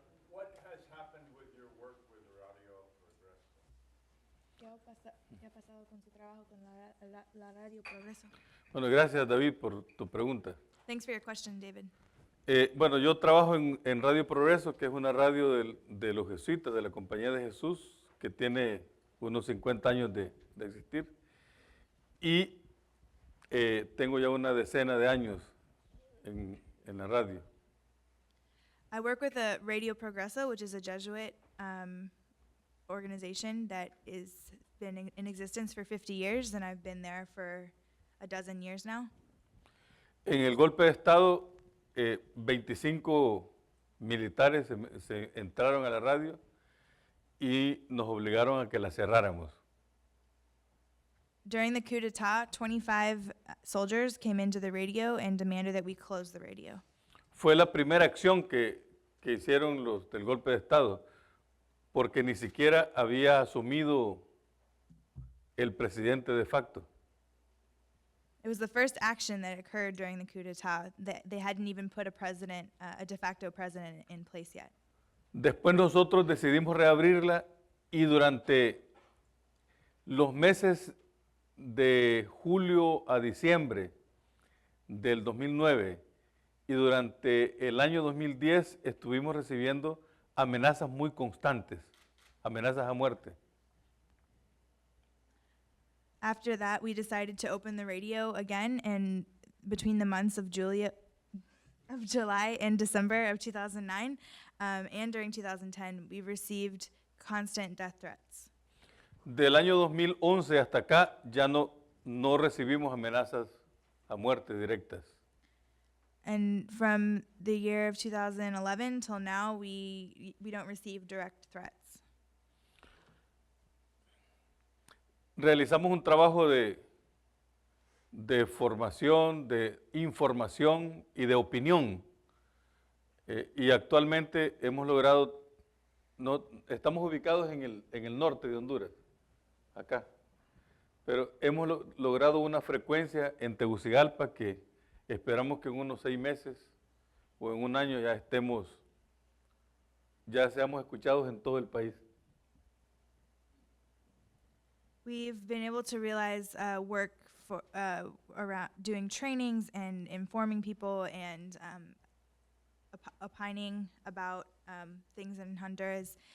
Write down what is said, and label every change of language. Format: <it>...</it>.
<en>What has happened with your work with Radio Progreso?</en> <es>¿Qué ha pasado con su trabajo con la Radio Progreso? bueno, gracias David por tu pregunta.</es> <en>Thanks for your question, David.</en> <es>Bueno, yo trabajo en Radio Progreso, que es una radio de los jesuitas, de la Compañía de Jesús, que tiene unos 50 años de existir. Y tengo ya una decena de años en la radio.</es> <en>I work with a Radio Progreso, which is a Jesuit organization that is been in existence for 50 years, and I've been there for a dozen years now.</en> <es>En el golpe de Estado, 25 militares se entraron a la radio y nos obligaron a que la cerráramos.</es> <en>During the coup d'etat, 25 soldiers came into the radio and demanded that we close the radio.</en> <es>Fue la primera acción que hicieron los del golpe de Estado, porque ni siquiera había asumido el presidente de facto.</es> <en>It was the first action that occurred during the coup d'etat. They hadn't even put a de facto president in place yet.</en> <es>Después nosotros decidimos reabrirla y durante los meses de julio a diciembre del 2009 y durante el año 2010 estuvimos recibiendo amenazas muy constantes, amenazas a muerte.</es> <en>After that, we decided to open the radio again, and between the months of July and December of 2009, and during 2010, we received constant death threats.</en> <es>Del año 2011 hasta acá ya no recibimos amenazas a muerte directas.</es> <en>And from the year of 2011 till now, we don't receive direct threats.</en> <es>Realizamos un trabajo de formación, de información y de opinión. Y actualmente hemos logrado, estamos ubicados en el norte de Honduras, acá. Pero hemos logrado una frecuencia en Tegucigalpa que esperamos que en unos 6 meses o en un año ya seamos escuchados en todo el país.</es> <en>We've been able to realize work for around doing trainings and informing people and opining about things in Honduras.</en>